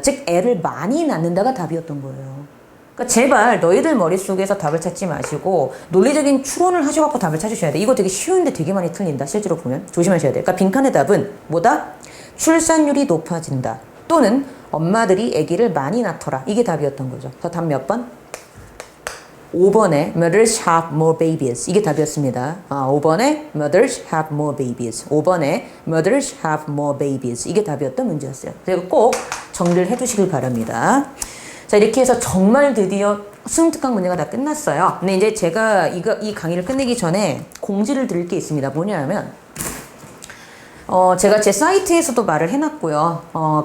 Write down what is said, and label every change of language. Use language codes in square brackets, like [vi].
[ko] 즉 애를 많이 낳는다가 답이었던 거예요. 그러니까 제발 너희들 머릿속에서 답을 찾지 마시고 논리적인 추론을 하셔갖고 답을 찾으셔야 돼. 이거 되게 쉬운데 되게 많이 틀린다. 실제로 보면 조심하셔야 돼. 그러니까 빈칸의 답은 뭐다? 출산율이 높아진다. 또는 엄마들이 아기를 많이 낳더라. 이게 답이었던 거죠. 그래서 답 몇 번? 5번에 [en] mothers have more babies. [ko] 이게 답이었습니다. 5번에 [en] mothers have more babies. 5번에 mothers have more babies. [ko] 이게 답이었던 문제였어요. 그리고 꼭 정리를 해두시길 바랍니다. 자, 이렇게 해서 정말 드디어 수능 특강 문제가 다 끝났어요. 근데 이제 제가 이 강의를 끝내기 전에 공지를 드릴 게 있습니다. 뭐냐면, 제가 제 사이트에서도 말을 해놨고요.